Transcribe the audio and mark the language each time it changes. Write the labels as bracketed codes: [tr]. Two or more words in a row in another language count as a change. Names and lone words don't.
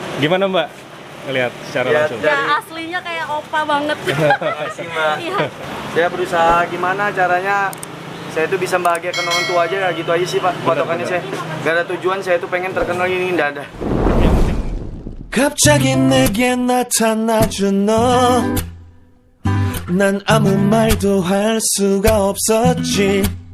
[id] Gimana Mbak? Ngelihat secara langsung. Ya aslinya kayak opa banget. Makasih Mbak. Iya. Saya berusaha gimana caranya saya itu bisa membahagiakan orang tua aja, gitu aja sih Pak. Patokannya saya gak ada tujuan, saya itu pengen terkenal ini, nggak ada. [ko] 갑자기 내게 나타나준 너 난 아무 말도 할 수가 없었지